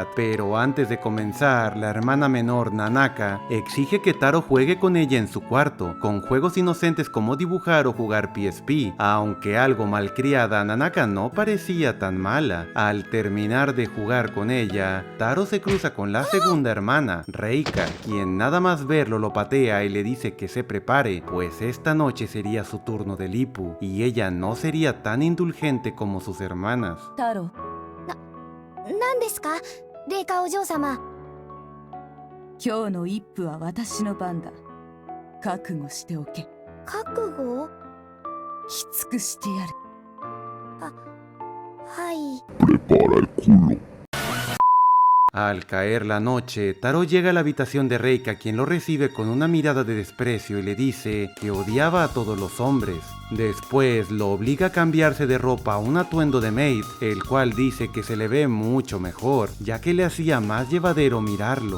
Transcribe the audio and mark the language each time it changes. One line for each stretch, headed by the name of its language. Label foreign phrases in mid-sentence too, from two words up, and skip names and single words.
Spanish: Pero antes de comenzar, la hermana menor Nanaka exige que Taro juegue con ella en su cuarto, con juegos inocentes como dibujar o jugar PSP, aunque algo malcriada, Nanaka no parecía tan mala. Al terminar de jugar con ella, Taro se cruza con la segunda hermana, Reika, quien nada más verlo lo patea y le dice que se prepare, pues esta noche sería su turno de Ippu y ella no sería tan indulgente como sus hermanas. Taro,
Japanese: 何ですかレイカお嬢様。今日の一夫は私の番だ。覚悟しておけ。覚悟？きつくしてやる。はい。
Spanish: Al caer la noche, Taro llega a la habitación de Reika, quien lo recibe con una mirada de desprecio y le dice que odiaba a todos los hombres. Después lo obliga a cambiarse de ropa a un atuendo de maid, el cual dice que se le ve mucho mejor, ya que le hacía más llevadero mirarlo.